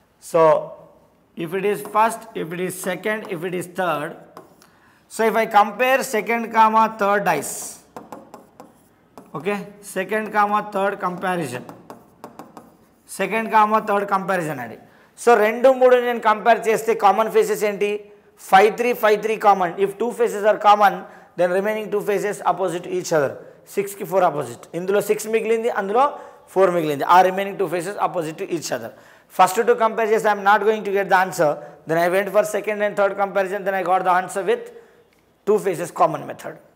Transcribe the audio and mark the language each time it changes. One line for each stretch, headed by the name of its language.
English: So if it is first, if it is second, if it is third, so if I compare second comma third dice, okay, second comma third comparison, second comma third comparison adi.
Telugu: So 2 3 నేను compare చేస్తే common faces ఏంటి 5 3 common.
English: if two faces are common, then remaining two faces opposite each other.
Telugu: 6కి 4 opposite. ఇందులో 6 మిగిలింది, అందులో 4 మిగిలింది. ఆ remaining
English: two faces opposite to each other. First to compare చేస్తే I am not going to get the answer. Then I went for second and third comparison. Then I got the answer with two faces common method.